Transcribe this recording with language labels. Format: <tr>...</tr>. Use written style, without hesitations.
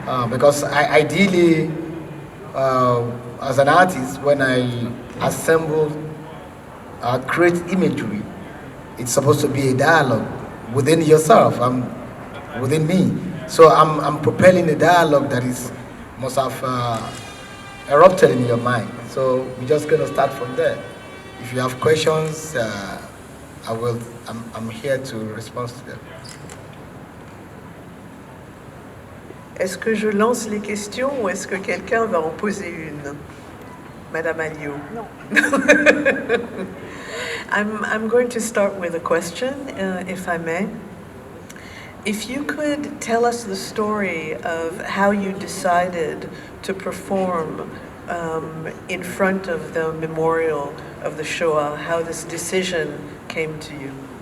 <en>Because ideally, as an artist, when I assemble, create imagery, it's supposed to be a dialogue within yourself, within me. So I'm propelling a dialogue that must have erupted in your mind. So we're just going to start from there. If you have questions, I'm here to respond to them.</en> <fr>Est-ce que je lance les questions ou est-ce que quelqu'un va en poser une? Madame Alliot.</fr> <en>No. I'm going to start with a question, if I may. If you could tell us the story of how you decided to perform in front of the memorial of the Shoah, how this decision came to you.</en>